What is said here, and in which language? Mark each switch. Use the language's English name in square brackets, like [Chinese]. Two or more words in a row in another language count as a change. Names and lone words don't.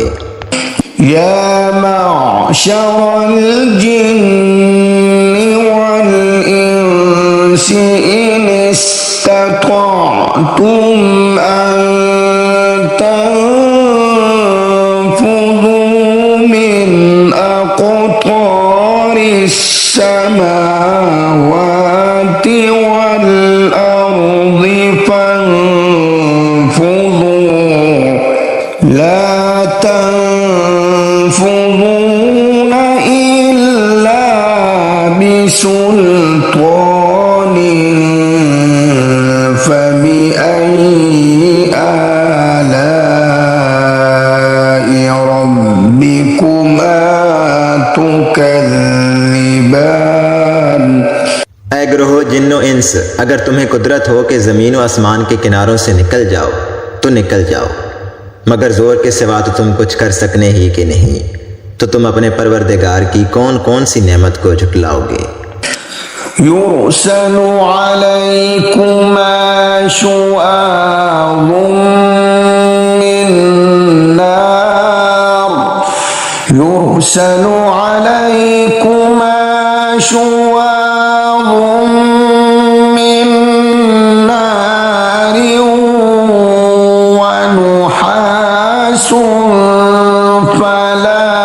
[Arabic] يا معشر الجن والإنس إن استطعتم أن تنفذوا من أقطار السماوات والأرض فانفذوا لا تنفذون إلا بسلطان فبأي آلاء ربكما تكذبان. [Hindi] ऐ ग्रोह जिन्नो इंस, अगर तुम्हें कुदरत हो कि ज़मीन व आसमान के किनारों से निकल जाओ तो निकल जाओ, मगर ज़ोर के सिवा तो तुम कुछ कर सकने ही कि नहीं, तो तुम अपने परवरदिगार की कौन कौन सी नेमत को झुटलाओगे। [Arabic] يرسل عليكما شواظ من نار يرسل عليكما شواظ من نار ونحاس فلا